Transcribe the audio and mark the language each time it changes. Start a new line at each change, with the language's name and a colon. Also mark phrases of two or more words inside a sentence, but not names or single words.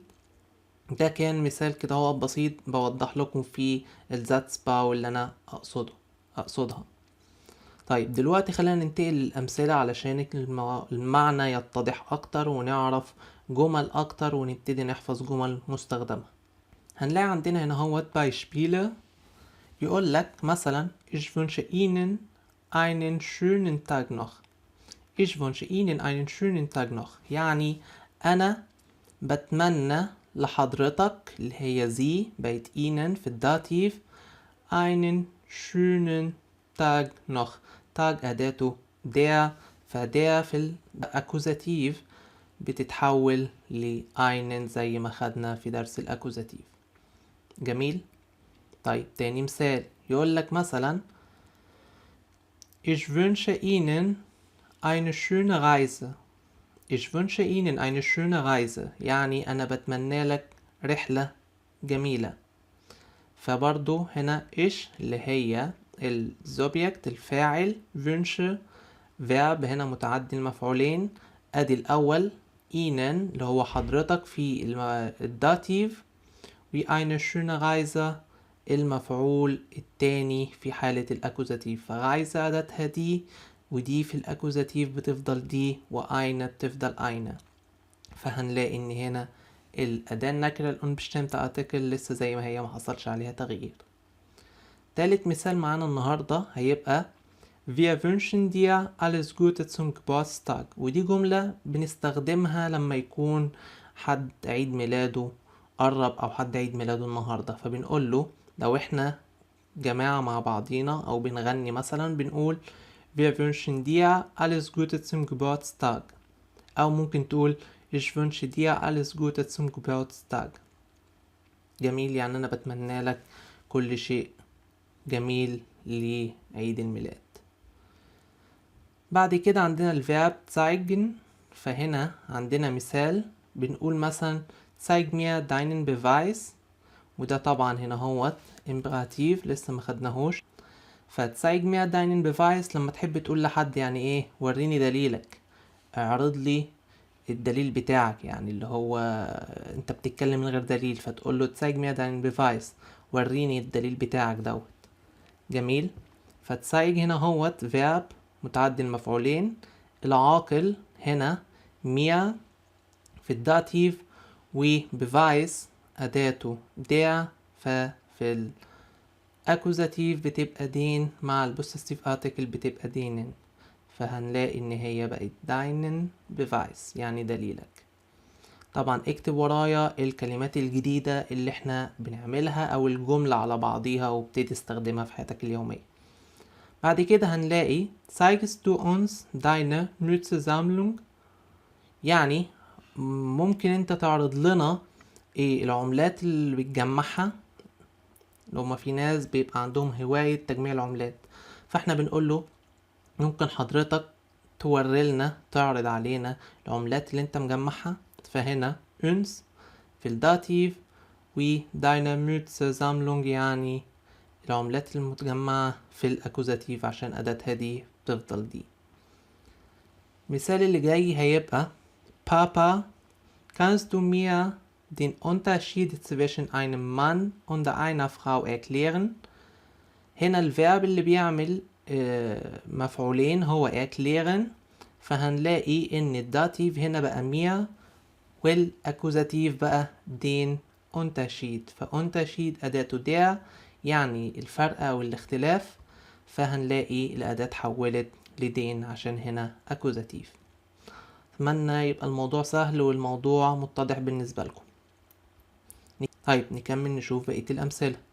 Arabic: ده كان مثال كده هو بسيط بوضح لكم فيه الزاتس باو اللي انا اقصدها. طيب دلوقتي خلينا ننتقل للأمثلة علشان المعنى يتضح أكتر ونعرف جمل أكتر ونبتدي نحفظ جمل مستخدمة. هنلاقي عندنا هنا هو Beispiele. يقول لك مثلا
German: Ich wünsche Ihnen einen schönen Tag noch. Ich wünsche Ihnen einen schönen Tag noch
Arabic: يعني أنا بتمنى لحضرتك اللي هي زي بقت
German: Ihnen
Arabic: في الداتيف
German: einen schönen Tag noch.
Arabic: تاج أداته der، فder في الأكوزاتيف بتتحول لeinen زي ما خدنا في درس الأكوزاتيف. جميل. طيب تاني مثال يقول لك مثلا
German: Ich wünsche Ihnen eine schöne Reise. Ich wünsche Ihnen eine schöne Reise
Arabic: يعني أنا بتمنى لك رحلة جميلة. فبرضو هنا إيش اللي هي الزوبيكت الفاعل، wünsche verb هنا متعدي المفعولين. أدي الأول Ihnen اللي هو حضرتك في الداتيف، و
German: eine schöne Reise
Arabic: المفعول التاني في حالة الأكوزاتيف. فغايزة أداتها دي، ودي في الأكوزاتيف بتفضل دي، وأين بتفضل أين. فهنلاقي إن هنا الأداة النكرة
German: unbestimmte Artikel
Arabic: لسه زي ما هي، محصلش عليها تغيير. تالت مثال معانا النهاردة هيبقى
German: Wir wünschen dir alles Gute zum Geburtstag.
Arabic: ودي جملة بنستخدمها لما يكون حد عيد ميلاده قرب أو حد عيد ميلاده النهاردة، فبنقول له لو احنا جماعة مع بعضينا أو بنغني مثلا بنقول
German: Wir wünschen dir alles Gute zum Geburtstag،
Arabic: أو ممكن تقول
German: Ich wünsche dir alles Gute zum Geburtstag.
Arabic: جميل، يعني أنا بتمنى لك كل شيء جميل لعيد الميلاد. بعد كده عندنا الفيرب zeigen. فهنا عندنا مثال بنقول مثلا
German: zeig mir deinen Beweis،
Arabic: وده طبعا هنا هو imperativ لسه ما خدناهوش.
German: فتzeig mir deinen Beweis
Arabic: لما تحب تقول لحد يعني ايه وريني دليلك، اعرض لي الدليل بتاعك، يعني اللي هو انت بتتكلم من غير دليل فتقول له
German: zeig mir deinen Beweis،
Arabic: وريني الدليل بتاعك دوت. جميل.
German: فتzeig هنا
Arabic: هو verb متعدي المفعولين. العاقل هنا mir في الداتيف، وبيفايس أداته der. ففي الأكوزاتيف بتبقى دين، مع
German: Possessiv Artikel
Arabic: بتبقى دينن. فهنلاقي ان هي بقت
German: deinen Beweis
Arabic: يعني دليلك. طبعا اكتب ورايا الكلمات الجديدة اللي احنا بنعملها او الجملة على بعضيها وابتدي تستخدمها في حياتك اليومية. بعد كده هنلاقي
German: zeigst du uns deine Münze-Sammlung،
Arabic: يعني ممكن انت تعرض لنا ايه العملات اللي بتجمعها. لو ما في ناس بيبقى عندهم هواية تجميع العملات، فاحنا بنقول له ممكن حضرتك توري لنا تعرض علينا العملات اللي انت مجمعها. فهنا uns في الداتيف، و
German: deine Münze-Sammlung
Arabic: يعني العملات المتجمعة في الأكوزاتيف عشان أداتها دي بتفضل دي. مثال اللي جاي هيبقى
German: Papa kannst du mir den Unterschied zwischen einem Mann und einer Frau erklären.
Arabic: هنا الفيرب اللي بيعمل مفعولين هو erklären، فهنلاقي ان الداتيف هنا بقى mir والأكوزاتيف بقى
German: den Unterschied.
Arabic: فUnterschied أداته der يعني الفرق أو الاختلاف، فهنلاقي الأداة اتحولت لدين عشان هنا أكوزاتيف. أتمنى يبقى الموضوع سهل والموضوع متضح بالنسبة لكم. طيب نكمل نشوف بقية الأمثلة.